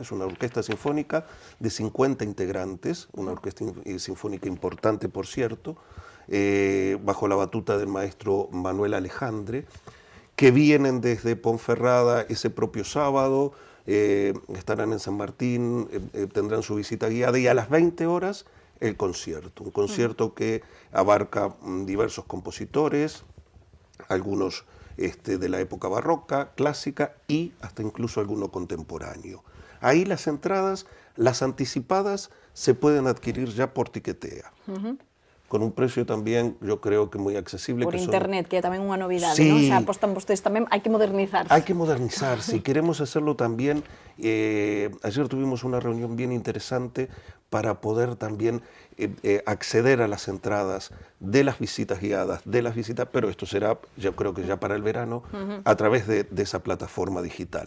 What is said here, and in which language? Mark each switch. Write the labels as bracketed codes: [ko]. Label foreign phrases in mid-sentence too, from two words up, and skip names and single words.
[es] Es una orquesta sinfónica de 50 integrantes, una orquesta sinfónica importante, por cierto, bajo la batuta del maestro Manuel Alejandre, que vienen desde Ponferrada ese propio sábado, estarán en San Martín, tendrán su visita guiada y a las 20 horas el concierto, un concierto que abarca diversos compositores, algunos de la época barroca, clásica y hasta incluso alguno contemporáneo. Ahí las entradas, las anticipadas, se pueden adquirir ya por Tiquetea. Con un precio tamén, yo creo que moi accesible. [gl] Por internet, que é tamén unha novidade, [es] sí, [gl] non? O sea, apostan vostedes tamén, hai que modernizarse. [es] Hay que modernizar, si queremos hacerlo también. Ayer tuvimos una reunión bien interesante para poder también acceder a las entradas de las visitas guiadas, pero esto será, yo creo que ya para el verano, a través de esa plataforma digital.